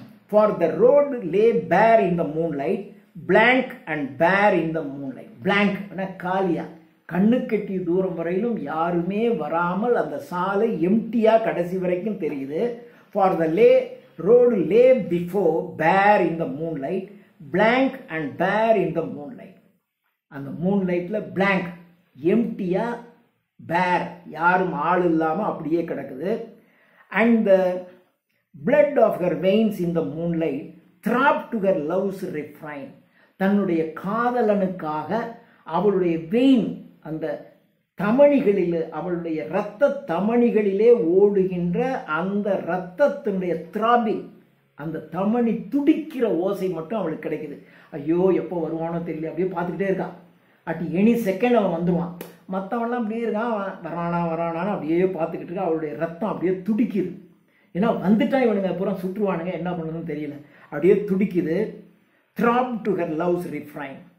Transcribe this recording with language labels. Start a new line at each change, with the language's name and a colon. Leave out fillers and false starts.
English: For the road lay bare in the moonlight, blank and bare in the moonlight.
Tamil: Blank காலியா, கண்ணு கெட்டிய தூரம் வரையிலும் யாருமே வராமல் அந்த சாலை எம்டியா கடைசி வரைக்கும் தெரியுது.
English: For the road lay before bare in the moonlight, blank and bare in the moonlight.
Tamil: அந்த மூன்லைட்ல blank எம்டியா, bare யாரும் ஆள் இல்லாம அப்படியே கிடக்குது.
English: And the blood of her veins in the moonlight throbbed to her love's refrain.
Tamil: தன்னுடைய காதலனுக்காக அவளுடைய vein, அந்த தமணிகளில், அவளுடைய இரத்த தமணிகளிலே ஓடுகின்ற அந்த இரத்தத்தினுடைய த்ராபிங், அந்த தமணி துடிக்கிற ஓசை மட்டும் அவளுக்கு கிடைக்குது. ஐயோ எப்போ வருவானோ தெரியல, அப்படியே பார்த்துக்கிட்டே இருக்கான்.
English: at any second
Tamil: அவன் வந்துடுவான். மற்றவன்லாம் அப்படியே இருக்கான், வரானான்னு அப்படியே பார்த்துக்கிட்டு இருக்கா. அவளுடைய ரத்தம் அப்படியே துடிக்குது. ஏன்னா வந்துட்டான், இவனுங்க அப்புறம் சுற்றுவானுங்க, என்ன பண்ணுறதுன்னு தெரியல, அப்படியே துடிக்குது.
English: throb to her love's refrain.